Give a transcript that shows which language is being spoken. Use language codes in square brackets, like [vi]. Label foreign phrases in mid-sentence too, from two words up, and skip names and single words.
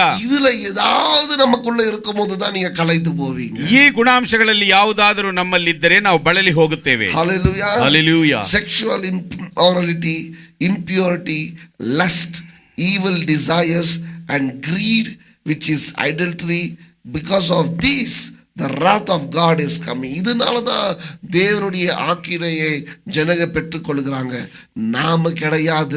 [ta] இதுல ஏதாவது நமக்குள்ள இருக்கும்போது தான் நீங்க கலைத்து போவீங்க. [kn] ಈ ಗುಣಾಂಶಗಳಲ್ಲಿ ಯಾವುದಾದರೂ ನಮ್ಮಲ್ಲಿದ್ದರೆ ನಾವು ಬಳಲಿ ಹೋಗುತ್ತೇವೆ. [ta] ஹல்லேலூயா, ஹல்லேலூயா. [en] Sexual immorality, impurity, lust, evil desires and greed, which is idolatry. Because of this the wrath of God is coming. [ta] இதனாலதான் தேவனுடைய ஆக்கினையை ஜனங்க பெற்றுக்கொள்கிறாங்க, நாம கிடையாது.